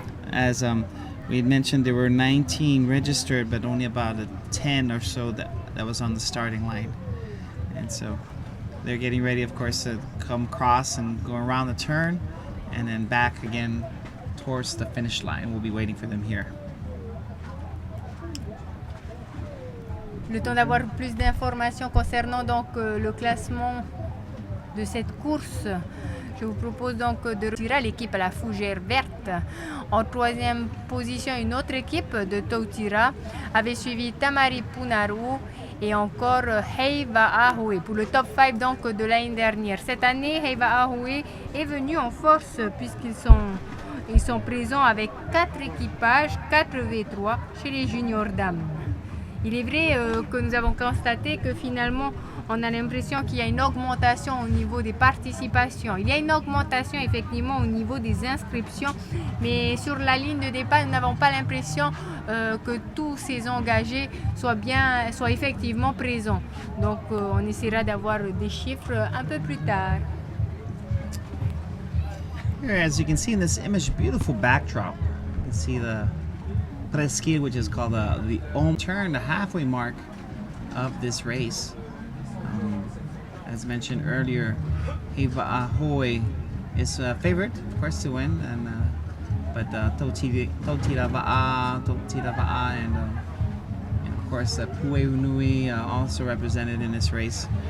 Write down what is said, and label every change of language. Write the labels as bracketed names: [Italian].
[English] As we had mentioned, there were 19 registered, but only about 10 or so that was on the starting line. And so they're getting ready, of course, to come across and go around the turn and then back again towards the finish line. We'll be waiting for them here. [French] Le temps d'avoir plus d'informations concernant donc le classement de cette course, je vous propose donc de retirer l'équipe à la fougère verte. En 3e position, une autre équipe de Tautira avait suivi Tamari Punaru et encore Heiva Ahoe pour le top 5 donc de l'année dernière. Cette année, Heiva Ahoe est venu en force puisqu'ils sont présents avec 4 équipages, 4 V3 chez les juniors dames. Il est vrai que nous avons constaté que finalement, on a l'impression qu'il y a une augmentation au niveau des participations. Il y a une augmentation effectivement au niveau des inscriptions, mais sur la ligne de départ, nous n'avons pas l'impression que tous ces engagés soient effectivement présents. Donc on essaiera d'avoir des chiffres un peu plus tard. [English] Here, as you can see in this image, beautiful backdrop. You can see the presqu'île, which is called the home turn, the halfway mark of this race. As mentioned earlier, Heiva Ahoe is a favorite, of course, to win, but Tautira Va'a, and of course Pueunui also represented in this race.